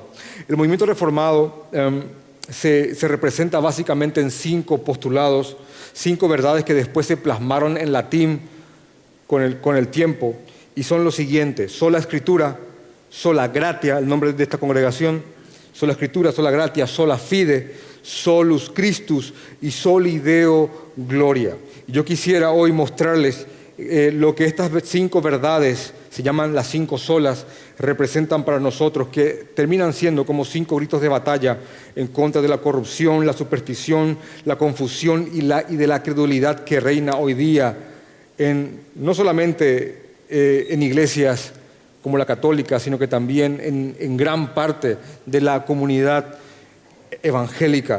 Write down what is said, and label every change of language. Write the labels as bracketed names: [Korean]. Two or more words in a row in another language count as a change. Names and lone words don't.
[Spanish] El movimiento reformado se representa básicamente en 5 postulados, 5 verdades que después se plasmaron en latín con el tiempo, y son los siguientes: sola Escritura, [Latin] sola gratia, [Spanish] el nombre de esta congregación, sola Escritura, [Latin] sola gratia, sola fide, solus Christus y soli Deo gloria. [Spanish] Y yo quisiera hoy mostrarles lo que estas 5 verdades, se llaman las 5 solas, representan para nosotros, que terminan siendo como 5 gritos de batalla en contra de la corrupción, la superstición, la confusión y de la credulidad que reina hoy día, no solamente en iglesias como la católica, sino que también en gran parte de la comunidad evangélica.